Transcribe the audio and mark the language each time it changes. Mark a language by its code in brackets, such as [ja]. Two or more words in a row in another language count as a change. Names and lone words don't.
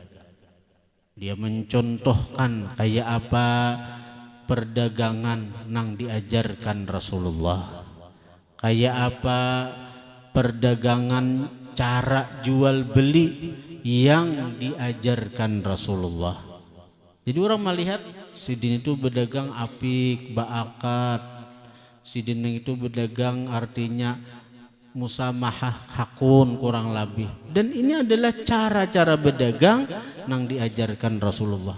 [id] Dia mencontohkan kayak apa perdagangan nang diajarkan Rasulullah, kayak apa perdagangan cara jual beli yang diajarkan Rasulullah. Jadi orang melihat sidin itu berdagang apik, baakat. Sidin itu berdagang artinya musamahah, hakun kurang lebih. Dan ini adalah cara-cara berdagang yang diajarkan Rasulullah.